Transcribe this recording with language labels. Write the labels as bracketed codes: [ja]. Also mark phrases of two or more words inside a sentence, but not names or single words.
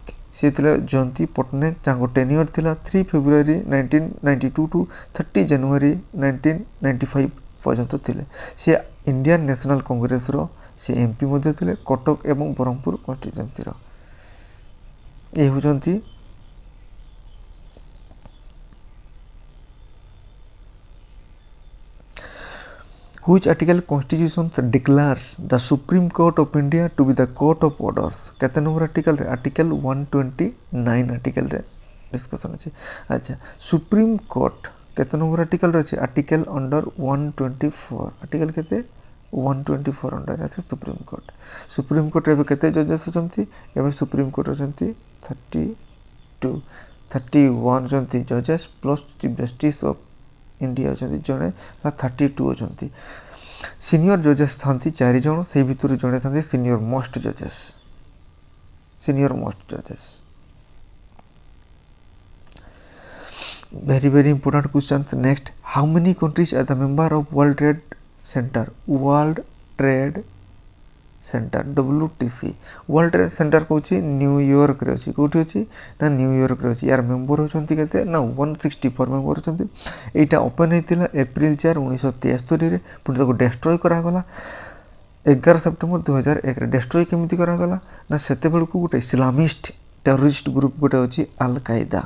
[or] ତାଙ୍କ ଟେନ୍ୟୁଅର୍ ଥିଲା 3 ଫେବୃଆରୀ 1992 ଟୁ 30 ଜାନୁଆରୀ 1995 ପର୍ଯ୍ୟନ୍ତ ଥିଲେ। ସେ ଇଣ୍ଡିଆନ୍ ନ୍ୟାସନାଲ୍ କଂଗ୍ରେସର ସେ MP ମଧ୍ୟ ଥିଲେ, କଟକ ଏବଂ ବ୍ରହ୍ମପୁର କନଷ୍ଟିଚ୍ୟୁଏନ୍ସିର। ଏ ହେଉଛନ୍ତି [en] Which article Constitution declares the Supreme Court of India to be the court of orders? [or] କେତେ ନମ୍ବର ଆର୍ଟିକଲରେ? ଆର୍ଟିକଲ 129 ଆର୍ଟିକଲରେ ଡିସ୍କସନ୍ ଅଛି। ଆଚ୍ଛା, ସୁପ୍ରିମ କୋର୍ଟ କେତେ ନମ୍ବର ଆର୍ଟିକଲରେ ଅଛି? [en] article under [or] 124। ଆର୍ଟିକଲ କେତେ? 124 ଅଣ୍ଡରରେ ଅଛି ସୁପ୍ରିମ କୋର୍ଟ। ସୁପ୍ରିମ କୋର୍ଟରେ ଏବେ କେତେ ଜଜେସ୍ ଅଛନ୍ତି? ଏବେ ସୁପ୍ରିମ କୋର୍ଟ ଅଛନ୍ତି 31 ଅଛନ୍ତି ଜଜେସ୍, [en] plus Chief Justice of India [or] ଅଛନ୍ତି ଜଣେ, 32 ଅଛନ୍ତି। [en] senior judges [or] ଥାନ୍ତି 4 ଜଣ, ସେଇ ଭିତରୁ ଜଣେ ଥାନ୍ତି [en] senior most judges. Very very important questions. Next, how many countries are the member of World Trade Center? WTC। [or] World Trade Center କହୁଛି ନ୍ୟୁୟର୍କରେ ଅଛି। କେଉଁଠି ଅଛି? ନା ନ୍ୟୁୟର୍କରେ ଅଛି। ୟାର ମେମ୍ବର ହେଉଛନ୍ତି କେତେ? ନା 164 ମେମ୍ବର ଅଛନ୍ତି। ଏଇଟା ଓପନ୍ ହେଇଥିଲା ଏପ୍ରିଲ 4, 1973ରେ। ପୁଣି ତାକୁ ଡେଷ୍ଟ୍ରୟ କରାଗଲା 11 ସେପ୍ଟେମ୍ବର 2001ରେ। ଡେଷ୍ଟ୍ରୟ କେମିତି କରାଗଲା? ନା ସେତେବେଳକୁ ଗୋଟେ [en] Islamist terrorist group [or] ଗୋଟେ ଅଛି ଆଲ-କାଏଦା।